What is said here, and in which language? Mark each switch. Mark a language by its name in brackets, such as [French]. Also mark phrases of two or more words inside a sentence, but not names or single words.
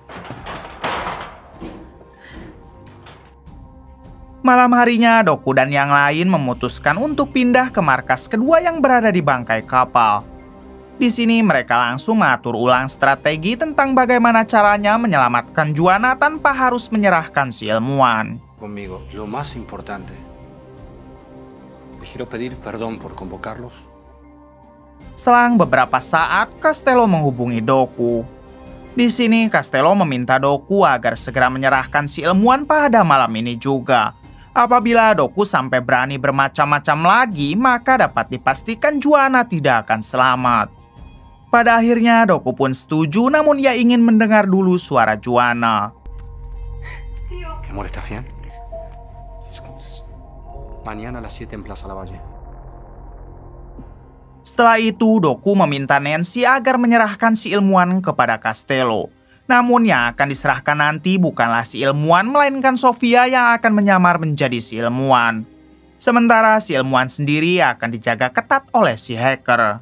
[Indonesian] Malam harinya, Doku dan yang lain memutuskan untuk pindah ke markas kedua yang berada di bangkai kapal. Di sini mereka langsung mengatur ulang strategi tentang bagaimana caranya menyelamatkan Juana tanpa harus menyerahkan si ilmuwan. [Spanish] Conmigo, lo más importante. Les quiero pedir perdón por convocarlos. [Indonesian] Selang beberapa saat, Castello menghubungi Doku. Di sini, Castello meminta Doku agar segera menyerahkan si ilmuwan pada malam ini juga. Apabila Doku sampai berani bermacam-macam lagi, maka dapat dipastikan Juana tidak akan selamat. Pada akhirnya, Doku pun setuju, namun ia ingin mendengar dulu suara Juana. [Spanish] Amor, ¿estás bien? Mañana a las 7 en Plaza Lavalle. [Indonesian] Setelah itu, Doku meminta Nancy agar menyerahkan si ilmuwan kepada Castello. Namun yang akan diserahkan nanti bukanlah si ilmuwan, melainkan Sofia yang akan menyamar menjadi si ilmuwan. Sementara si ilmuwan sendiri akan dijaga ketat oleh si hacker.